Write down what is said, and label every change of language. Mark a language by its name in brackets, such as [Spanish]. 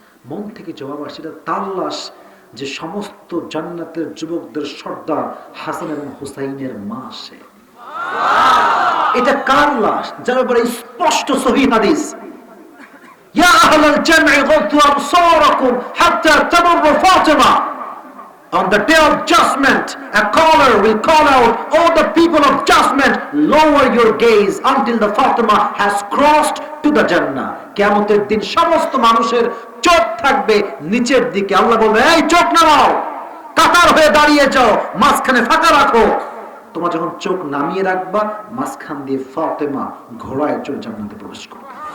[Bangla] মন থেকে জবাব আসছে, এটা তার লাশ যে সমস্ত জান্নাতের যুবকদের সর্দার হাসান এবং হুসাইনের মা সে। এটা কার লাশ? যার ব্যাপারে স্পষ্ট সহিহ হাদিস, [Arabic] ইয়া আহলাল জামঈ গুদ্দু আবসারাকুম হাত্তা তামুরু ফাতিমা। [English] On the day of judgment, a caller will call out, all the people of judgment, lower your gaze until the Fatima has crossed to the Jannah. [Bangla] কিয়ামতের দিন সমস্ত মানুষের চোখ থাকবে নিচের দিকে। আল্লাহ বলবে, এই চোখ নামাও, কাতার হয়ে দাঁড়িয়ে যাও, মাঝখানে ফাঁকা রাখো। তোমরা যখন চোখ নামিয়ে রাখবা, মাঝখান দিয়ে ফাতেমা ঘোড়ায় চোখ জান্নাতে প্রবেশ করবে।